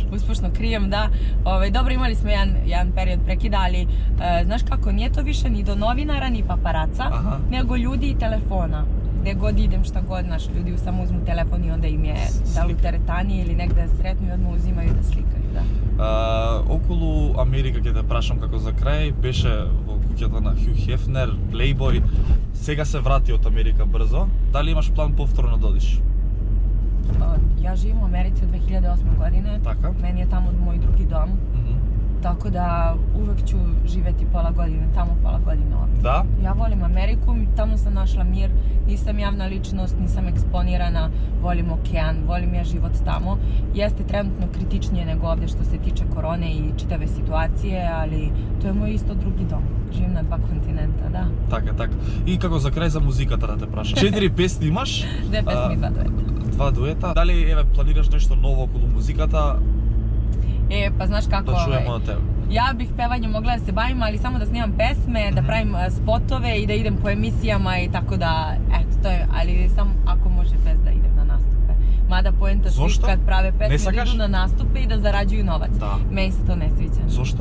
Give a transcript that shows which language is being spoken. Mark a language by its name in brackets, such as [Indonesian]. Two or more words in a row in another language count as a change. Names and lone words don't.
[Serbian] Uspešno krijem, da. Dobro, imali smo jedan period prekida, ali znaš kako, nije to više ni do novinara, ni paparaca, nego ljudi i telefona. Gdje god idem, šta god, naš ljudi samo uzmu telefon i onda im je da li u teretani ili negde sretnu i odmah uzimaju da slikaju, da. [Macedonian] Околу Америка, ќе те прашам како за крај, беше во куќата на Хју Хефнер, Playboy, сега се врати од Америка брзо. Дали имаш план повторно да одиш? [Serbian] Ja živim u Americi od 2008. godine, [Macedonian] Така? [Serbian] meni je tamo moj drugi dom, tako da uvek ću živeti pola godine tamo, pola godine ovdje. Da? Ja volim Ameriku, tamo sam našla mir, nisam javna ličnost, nisam eksponirana, volim okean, volim ja život tamo. Jeste trenutno kritičnije nego ovdje što se tiče korone i čitave situacije, ali to je moj isto drugi dom. Živim na 2 kontinenta, da. [Macedonian] Така. И како за крај за музиката да те прашам. 4 песни имаш? [Serbian] 2 pesmi, 2 dueta. [Macedonian] 2 дуета. Дали планираш нешто ново околу музиката? [Serbian] Pa znaš kako, [Macedonian] Да чуеме од тебе. [Serbian] ja bih pevanjem mogla da se bavim, ali samo da snimam pesme, da pravim spotove i da idem po emisijama i tako da, eto, to je, ali samo ako može bez da idem na nastupe. Mada poenta svih kad prave pesme da idu na nastupe i da zarađuju novac. Meni se to ne sviđa. Zašto?